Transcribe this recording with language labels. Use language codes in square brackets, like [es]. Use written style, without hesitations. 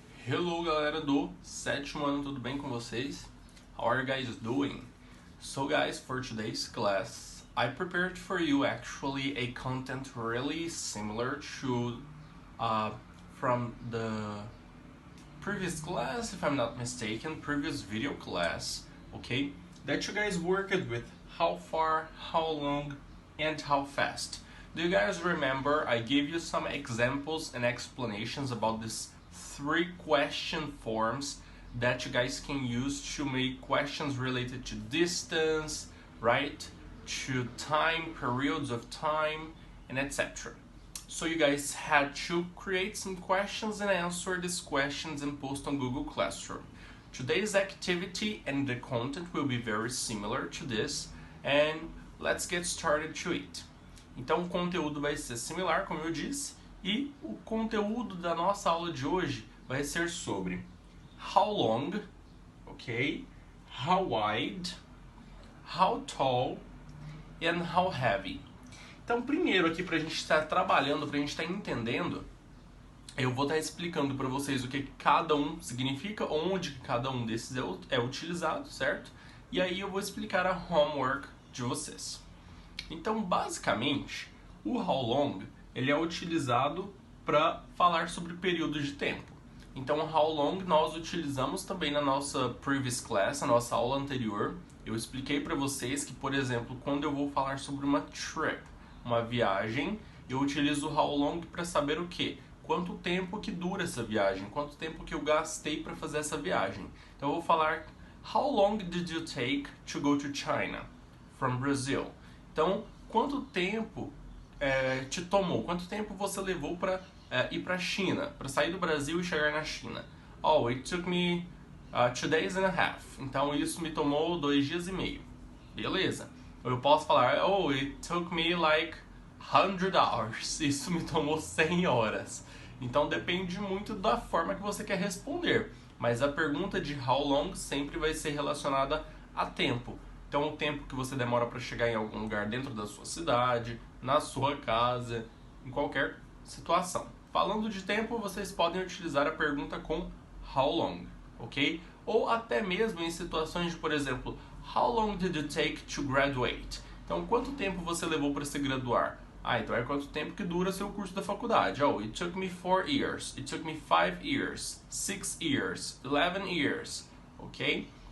[pt] Hello galera do sétimo ano, tudo bem com vocês? [en] How are you guys doing? So guys, for today's class, I prepared for you actually a content really similar to from the previous class, if I'm not mistaken, previous video class, okay? That you guys worked with how far, how long, and how fast. Do you guys remember I gave you some examples and explanations about these 3 question forms that you guys can use to make questions related to distance, right? To time, periods of time, and etc. So you guys had to create some questions and answer these questions and post on Google Classroom. Today's activity and the content will be very similar to this, and let's get started to it. [pt] Então o conteúdo vai ser similar, como eu disse, e o conteúdo da nossa aula de hoje vai ser sobre how long, ok? [en] How wide, how tall, and how heavy. [pt] Então primeiro aqui pra gente estar trabalhando, pra gente estar entendendo, eu vou estar explicando para vocês o que cada um significa, onde cada um desses é utilizado, certo? E aí eu vou explicar a homework de vocês. Então, basicamente, o how long ele é utilizado para falar sobre períodos de tempo. Então, how long nós utilizamos também na nossa [en] previous class, [pt] na nossa aula anterior. Eu expliquei para vocês que, por exemplo, quando eu vou falar sobre uma trip, uma viagem, eu utilizo o how long para saber o quê? Quanto tempo que dura essa viagem, quanto tempo que eu gastei para fazer essa viagem. Então, eu vou falar, [en] how long did you take to go to China from Brazil? [pt] Então, quanto tempo te tomou? Quanto tempo você levou para ir para a China? Para sair do Brasil e chegar na China? [en] Oh, it took me 2 days and a half. [pt] Então, isso me tomou 2 dias e meio. Beleza. Eu posso falar, [en] oh, it took me like 100 hours. [pt] Isso me tomou 100 horas. Então, depende muito da forma que você quer responder. Mas a pergunta de how long sempre vai ser relacionada a tempo. Então, o tempo que você demora para chegar em algum lugar dentro da sua cidade, na sua casa, em qualquer situação. Falando de tempo, vocês podem utilizar a pergunta com how long, ok? Ou até mesmo em situações de, por exemplo, [en] how long did you take to graduate? [pt] Então, quanto tempo você levou para se graduar? Então é quanto tempo que dura seu curso da faculdade. [en] Oh, it took me 4 years, it took me 5 years, 6 years, 11 years, ok?